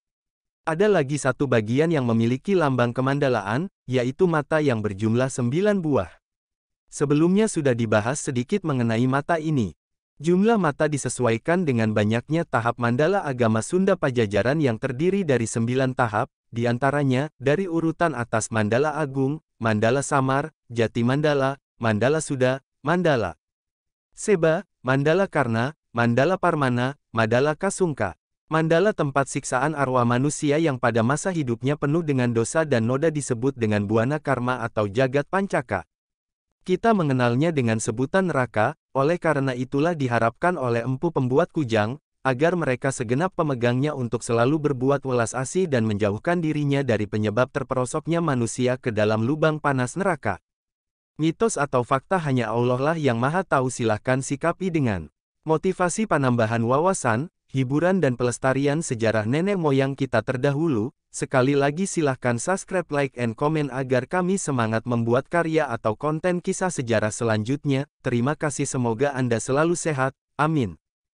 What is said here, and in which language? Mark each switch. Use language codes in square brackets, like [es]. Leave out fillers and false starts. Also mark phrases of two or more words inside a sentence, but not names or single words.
[id] Ada lagi satu bagian yang memiliki lambang kemandalaan, yaitu mata yang berjumlah 9 buah. Sebelumnya sudah dibahas sedikit mengenai mata ini. Jumlah mata disesuaikan dengan banyaknya tahap mandala agama Sunda Pajajaran yang terdiri dari 9 tahap, di antaranya, dari urutan atas Mandala Agung, Mandala Samar, Jati Mandala, Mandala Suda, Mandala Seba, Mandala Karna, Mandala Parmana, Mandala Kasungka. Mandala tempat siksaan arwah manusia yang pada masa hidupnya penuh dengan dosa dan noda disebut dengan buana karma atau jagat pancaka. Kita mengenalnya dengan sebutan neraka, oleh karena itulah diharapkan oleh empu pembuat kujang, agar mereka segenap pemegangnya untuk selalu berbuat welas asih dan menjauhkan dirinya dari penyebab terperosoknya manusia ke dalam lubang panas neraka. Mitos atau fakta hanya Allah lah yang maha tahu, silahkan sikapi dengan motivasi penambahan wawasan, hiburan dan pelestarian sejarah nenek moyang kita terdahulu. Sekali lagi silahkan subscribe, [en] like, and comment [id] agar kami semangat membuat karya atau konten kisah sejarah selanjutnya. Terima kasih, semoga Anda selalu sehat. Amin.